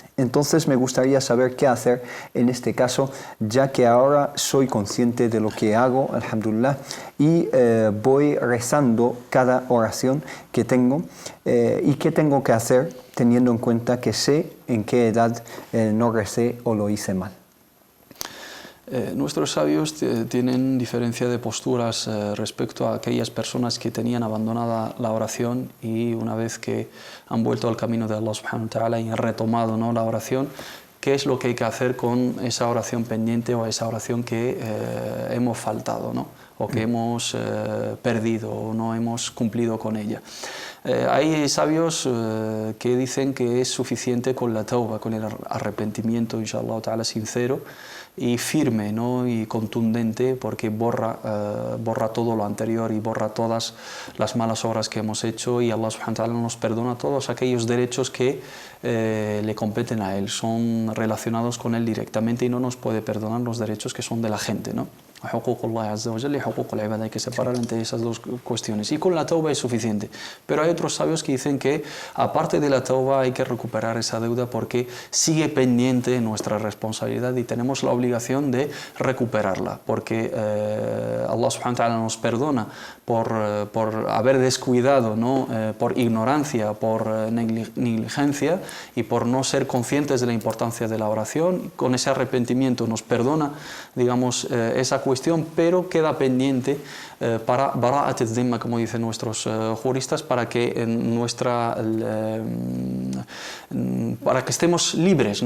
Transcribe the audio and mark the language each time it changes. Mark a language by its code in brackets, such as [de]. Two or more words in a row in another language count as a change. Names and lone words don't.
[es] Entonces me gustaría saber qué hacer en este caso, ya que ahora soy consciente de lo que hago, alhamdulillah, y voy rezando cada oración que tengo, y qué tengo que hacer teniendo en cuenta que sé en qué edad no recé o lo hice mal. Nuestros sabios tienen diferencia de posturas respecto a aquellas personas que tenían abandonada la oración, y una vez que han vuelto al camino de Allah [ar] سبحانه وتعالى [es] y han retomado, ¿no?, la oración, qué es lo que hay que hacer con esa oración pendiente o esa oración que hemos faltado, ¿no?, o que hemos perdido o no hemos cumplido con ella. Hay sabios que dicen que es suficiente con la tauba, con el arrepentimiento, [ar] إن شاء الله تعالى, [es] sincero y firme, ¿no?, y contundente, porque borra todo lo anterior y borra todas las malas obras que hemos hecho, y Allah [ar] سبحانه وتعالى [es] nos perdona todos aquellos derechos que le competen a Él, son relacionados con Él directamente, y no nos puede perdonar los derechos que son de la gente, ¿no? [ar] حقوق الله عز وجل y حقوق العباد. [es] Hay que separar entre esas dos cuestiones. Y con la tauba es suficiente. Pero hay otros sabios que dicen que, aparte de la tauba, hay que recuperar esa deuda porque sigue pendiente nuestra responsabilidad y tenemos la obligación de recuperarla. Porque Allah [ar] سبحانه وتعالى [es] nos perdona por haber descuidado, ¿no? Por ignorancia, por negligencia y por no ser conscientes de la importancia de la oración. Con ese arrepentimiento nos perdona, digamos, esa cuestión, pero queda pendiente para [ar] براءة الذمة, [es] como dicen nuestros juristas, para que para que estemos libres, ¿no?